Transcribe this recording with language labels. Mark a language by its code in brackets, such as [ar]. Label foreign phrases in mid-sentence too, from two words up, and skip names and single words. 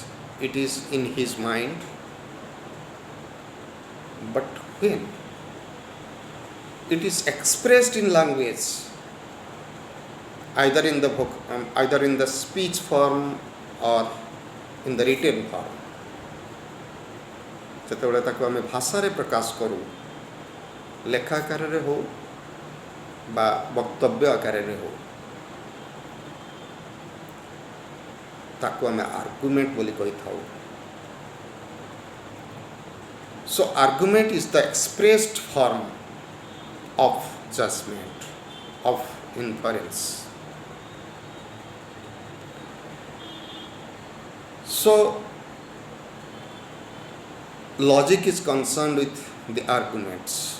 [en] It is in his mind. But when it is expressed in language, either in the speech form or in the written form, [or] ଯେତେବେଳେ ତାକୁ ଆମେ ଭାଷାରେ ପ୍ରକାଶ କରୁ, ଲେଖା ଆକାରରେ ହଉ ବା ବକ୍ତବ୍ୟ ଆକାରରେ ହଉ, ତାକୁ ଆମେ ଆର୍ଗୁମେଣ୍ଟ ବୋଲି କହିଥାଉ. [en] So argument is the expressed form of judgment, of inference. So logic is concerned with the arguments.